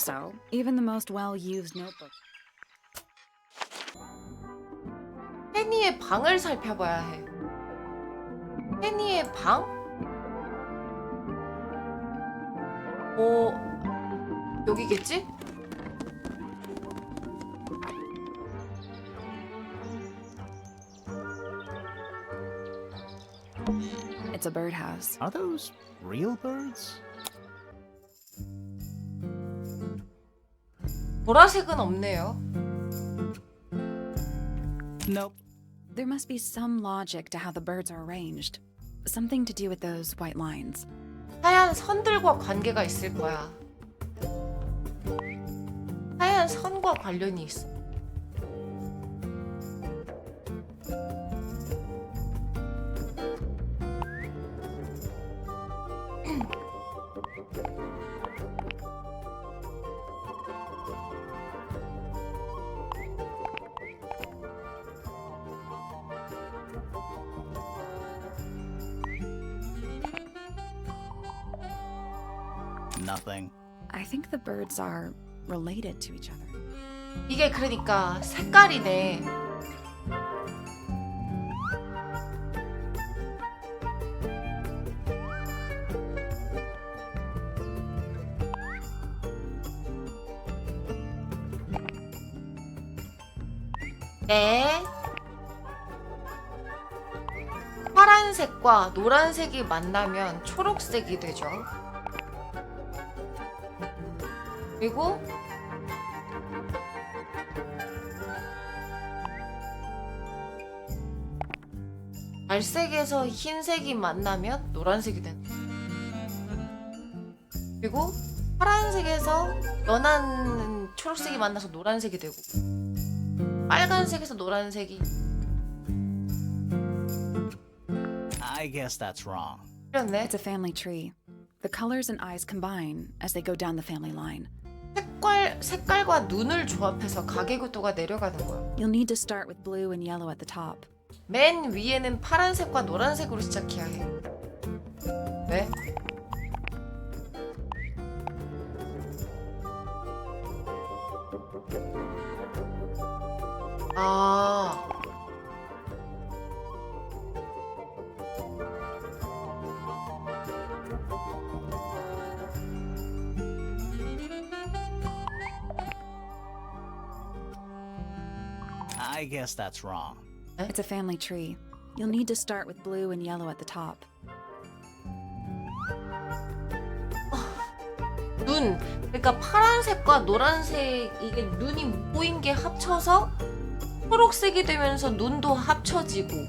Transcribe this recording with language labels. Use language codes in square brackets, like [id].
[en] So, even the most well-used notebook. [ko] 페니의 방을 살펴봐야 해. 페니의 방? 여기겠지? [en] It's a birdhouse. Are those real birds? [ko] 보라색은 없네요. [en] Nope. There must be some logic to how the birds are arranged. Something to do with those white lines. [ko] 하얀 선들과 관계가 있을 거야. 하얀 선과 관련이 있어. [en] Nothing. I think the birds are related to each other. [ko] 이게 그러니까 색깔이네. 네. 파란색과 노란색이 만나면 초록색이 되죠. 그리고 갈색에서 흰색이 만나면 노란색이 된다. 그리고 파란색에서 연한 초록색이 만나서 노란색이 되고, 빨간색에서 노란색이. [en] I guess that's wrong. [ko] 그렇네. [en] It's a family tree. The colors and eyes combine as they go down the family line. [ko] 색깔과 눈을 조합해서 가계구도가 내려가는 거야. [en] You'll need to start with blue and yellow at the top. [ko] 맨 위에는 파란색과 노란색으로 시작해야 해. 왜? 아. [en] I guess that's wrong. It's a family tree. You'll need to start with blue and yellow at the top. [ko] 눈. 그러니까 파란색과 노란색, 이게 눈이 보인 게 합쳐서 초록색이 되면서 눈도 합쳐지고.